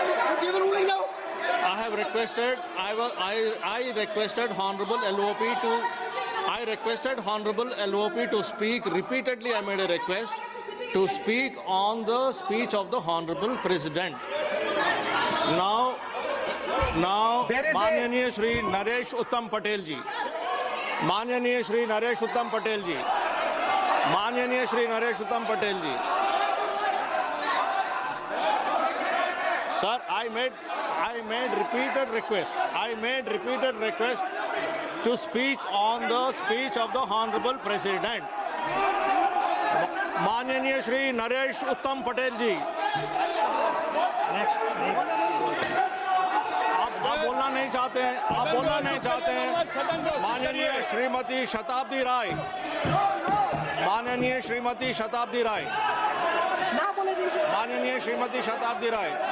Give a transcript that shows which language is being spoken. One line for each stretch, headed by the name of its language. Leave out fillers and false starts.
English: You give ruling now. I have requested, I requested Honorable LOP to, I requested Honorable LOP to speak. Repeatedly I made a request to speak on the speech of the Honorable President. Now, There is a-
Hindi: माननीय श्री नरेश उत्तम पटेल जी, माननीय श्री नरेश उत्तम पटेल जी, माननीय श्री नरेश उत्तम पटेल जी.
English: Sir, I made repeated request. I made repeated request to speak on the speech of the Honorable President.
Hindi: माननीय श्री नरेश उत्तम पटेल जी. आप बोलना नहीं चाहते हैं, आप बोलना नहीं चाहते हैं. माननीय श्रीमती शताब्दी राय, माननीय श्रीमती शताब्दी राय, माननीय श्रीमती शताब्दी राय.